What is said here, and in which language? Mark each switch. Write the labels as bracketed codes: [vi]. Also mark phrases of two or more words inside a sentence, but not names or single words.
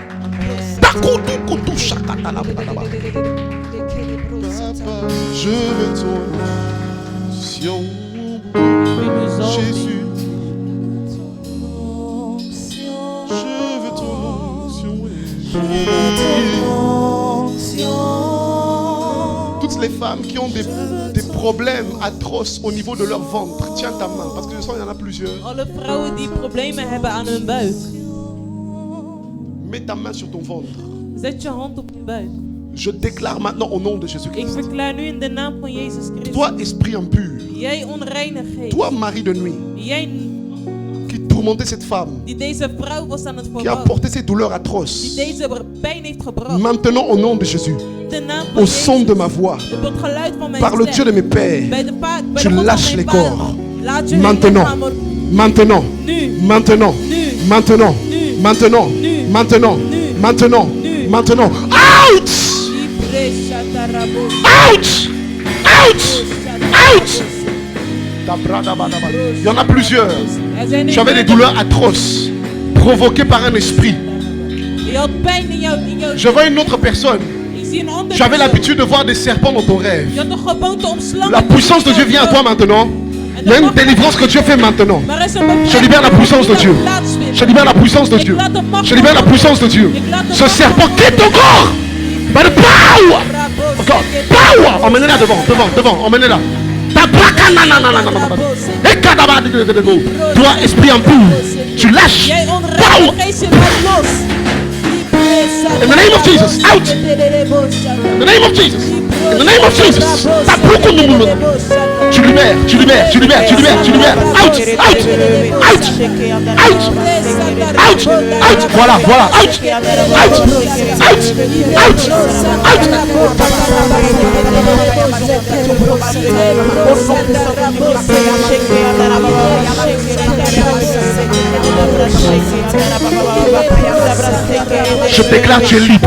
[fr] Je veux ton onction, Jésus. Je veux ton onction. Toutes les femmes qui ont des problèmes atroces au niveau de leur ventre, tiens ta main, parce que je sens qu'il y en a plusieurs. [nl] Alle vrouwen die problemen hebben aan hun buik. [fr] Mets ta main sur ton ventre. [nl] Zet je hand op je buik. [fr] Je déclare maintenant au nom de [nl] Ik [fr] Jésus-Christ. [nl] verklaar nu in de naam van Jezus Christus. [fr] Toi, esprit impur. [nl] Jij onreine geest. [fr] Toi, mari de nuit, [nl] Jij [fr] qui tourmentait cette femme, [nl] die deze vrouw was aan het [fr] qui a [nl] verwachten. [fr] porté ces douleurs [nl] Die [fr] atroces. [nl] deze pijn heeft gebracht. [fr] Maintenant, au nom de Jésus, [nl] In de naam van [fr] au [nl] Jezus. [fr] son de ma voix, [nl] Op het geluid van mijn [fr] par le [nl] stem. [fr] Dieu de mes pères, [nl] Bij de bij [fr] tu [nl] de God [fr] lâches [nl] van [fr] les [nl] mijn [fr] corps. [nl] vader. Laat je [fr] Maintenant, [nl] lichaam [fr] maintenant, [nl] nu. [fr] maintenant, [nl] Nu. [fr] maintenant, [nl] Nu. [fr] maintenant, [nl] Nu. [fr] maintenant, [nl] Nu. [fr] maintenant, [nl] Nu. [fr] maintenant. [en] Out! Out! Out! Out! [fr] Il y en a plusieurs. Tu avais des douleurs atroces provoquées par un esprit. [nl] Je had pijn in jouw [fr] Je vois une autre personne. [nl] Ik zie een andere [fr] Tu avais [nl] persoon. [fr] l'habitude de voir des serpents dans ton rêve. [nl] Je had de gewoonte om slangen [fr] La [nl] te [fr] puissance de [nl] zien. [fr] Dieu vient à toi maintenant. Il y a une délivrance que Dieu fait maintenant. [nl] Maar er is een bevrijding [fr] Je libère la puissance de [nl] die [fr] Dieu. [nl] plaatsvindt. [fr] Je libère la puissance de Dieu. Je libère la puissance de Dieu. Ce serpent quitte ton corps. [en] By the power of God. Power. [fr] Emmenez-la devant, devant, devant. Emmenez-la. Toi, esprit impur, tu lâches. [nl] Jij onreine [en] Power. [nl] geest, je laat los. [en] In the name of Jesus, out. In the name of Jesus. In the name of Jesus. [fr] Tu libères, tu libères, tu libères, tu libères, tu libères. [en] Out, out, out, out, out, out. [fr] Voilà, voilà, [en] out, out, out, out, [fr] Je déclare, tu es libre.